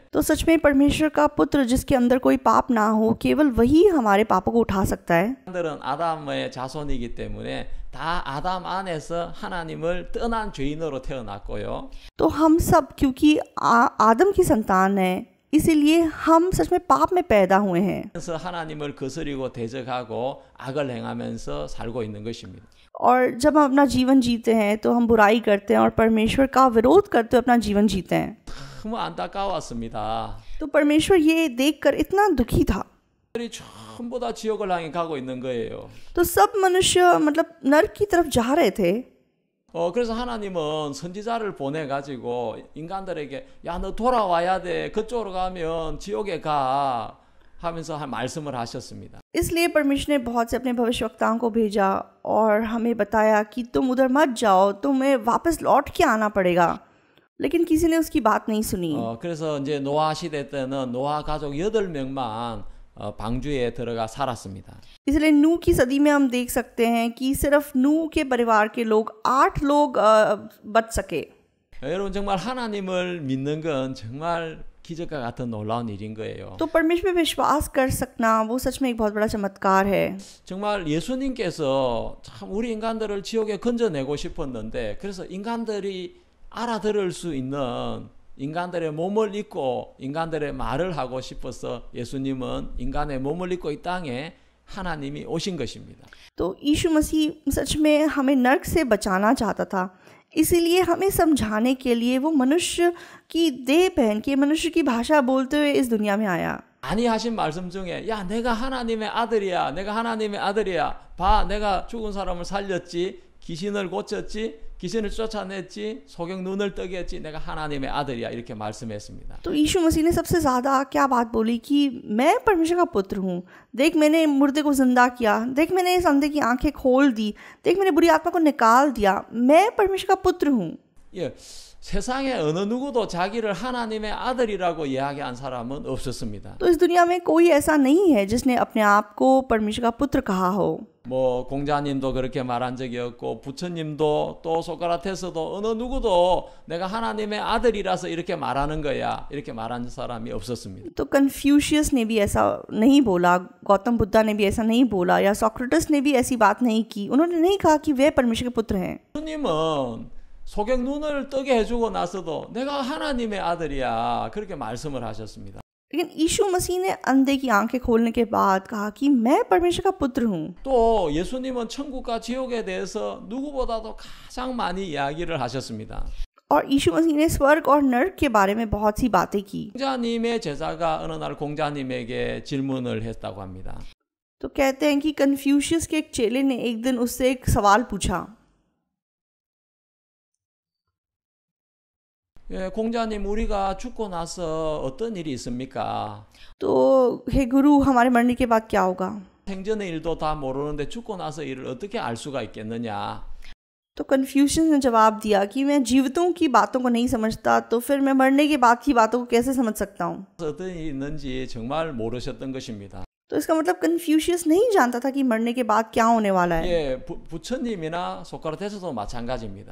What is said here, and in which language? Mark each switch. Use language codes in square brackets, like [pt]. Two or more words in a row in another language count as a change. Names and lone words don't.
[hi] तो सच में परमेश्वर का पुत्र जिसके अंदर कोई पाप ना हो, केवल वही हमारे पापों को उठा सकता है। [ko] 아들은 아담의 자손이기 때문에 다 아담 안에서 하나님을 떠난 죄인으로 태어났고요. [hi] तो हम सब क्योंकि आदम की संतान है, इसीलिए हम सच में पाप में पैदा हुए हैं। [ko] 그래서 하나님을 거스리고 대적하고 악을 행하면서 살고 있는 것입니다. [hi] और जब हम अपना जीवन जीते हैं तो हम बुराई करते हैं और परमेश्वर का विरोध करते हुए अपना जीवन जीते हैं। [ko] 너무 안타까웠습니다. [hi] तो परमेश्वर ये देखकर इतना दुखी था। [ko] 전부 다 지옥을 향해 가고 있는 거예요. [hi] तो सब मनुष्य मतलब नरक की तरफ जा रहे थे। [ko] 그래서 하나님은 선지자를 보내 가지고 인간들에게 야, 너 돌아와야 돼. 그쪽으로 가면 지옥에 가 하면서 말씀을 하셨습니다. [hi] इसलिए परमेश्वर ने बहुत से अपने भविष्यवक्ताओं को भेजा और हमें बताया कि तुम उधर मत जाओ, तुम्हें वापस लौट के आना पड़ेगा। लेकिन किसी ने उसकी बात नहीं सुनी। [ko] 그래서 이제 노아 시대 때는 노아 가족 8명만 방주에 들어가 살았습니다. [hi] इसलिए नूह की सदी में हम देख सकते हैं कि सिर्फ नूह के परिवार के लोग 8 लोग बच सके। [ko] 여러분 정말 하나님을 믿는 건 정말 기적과 같은 놀라운 일인 거예요. [hi] तो परमेश्वर पे विश्वास कर सकना वो सच में एक बहुत बड़ा चमत्कार है। [ko] 정말 예수님께서 참 우리 인간들을 지옥에 건져내고 싶었는데 그래서 인간들이 알아들을 수 있는 인간들의 몸을 입고 인간들의 말을 하고 싶어서 예수님은 인간의 몸을 입고 이 땅에 하나님이 오신 것입니다. [hi] तो यीशु मसीह सच में हमें नर्क से बचाना चाहता था, इसीलिए हमें समझाने के लिए वो मनुष्य की देह पहन के मनुष्य की भाषा बोलते हुए इस दुनिया में आया। [ko] 아니 하신 말씀 중에 야 내가 하나님의 아들이야, 내가 하나님의 아들이야, 봐 내가 죽은 사람을 살렸지, 귀신을 고쳤지, 귀신을 쫓아냈지, 소경 눈을 뜨게 했지, 내가 하나님의 아들이야 이렇게 말씀했습니다. [hi] तो यीशु मसीह ने सबसे ज़्यादा क्या बात बोली कि मैं परमेश्वर का पुत्र हूँ, देख मैंने मुर्दे को जिंदा किया, देख मैंने इस अंधे की आंखें खोल दी, देख मैंने बुरी आत्मा को निकाल दिया, मैं परमेश्वर का पुत्र हूँ। [ko] 예, 세상에 어느 누구도 자기를 하나님의 아들이라고 이야기한 사람은 없었습니다. [hi] तो इस दुनिया में कोई ऐसा नहीं है जिसने अपने आप को परमेश्वर का पुत्र कहा हो। [ko] 뭐 공자님도 그렇게 말한 적이 없고 부처님도 또 소크라테스도 어느 누구도 내가 하나님의 아들이라서 이렇게 말하는 거야 이렇게 말한 사람이 없었습니다. [hi] तो कन्फ्यूशियस ने भी ऐसा नहीं बोला, गौतम बुद्धा ने भी ऐसा नहीं बोला, या सोक्रेटिस ने भी ऐसी बात नहीं की। उन्होंने नहीं कहा कि वे परमेश्वर के पुत्र हैं। [ko] 주님은 소경 눈을 뜨게 해주고 나서도 내가 하나님의 아들이야 그렇게 말씀을 하셨습니다. [hi] लेकिन यीशु मसीह ने अंधे की आंखें खोलने के बाद कहा कि मैं परमेश्वर का पुत्र हूँ। [ko] 또 예수님은 천국과 지옥에 대해서 누구보다도 가장 많이 이야기를 하셨습니다. [hi] और यीशु मसीह ने स्वर्ग और नर्क के बारे में बहुत सी बातें की। [ko] 공자님의 제자가 어느 날 공자님에게 질문을 했다고 합니다. [hi] तो कहते हैं कि कन्फ्यूशियस के एक चेले ने एक दिन उससे एक सवाल पूछा। [ko] 예, 공자님 우리가 죽고 나서 어떤 일이 있습니까? [hi] तो हे गुरु, हमारे मरने के बाद क्या होगा? [ko] 생전의 일도 다 모르는데 죽고 나서 일을 어떻게 알 수가 있겠느냐? [hi] तो कन्फ्यूशियस ने जवाब दिया कि मैं जीवितों की बातों को नहीं समझता, तो फिर मैं मरने के बाद की बातों को कैसे समझ सकता हूँ? [ko] 어떤 일이 있는지 정말 모르셨던 것입니다. [hi] तो इसका मतलब कन्फ्यूशियस नहीं जानता था कि मरने के बाद क्या होने वाला है। [ko] 예, 부처님이나 소크라테스도 마찬가지입니다.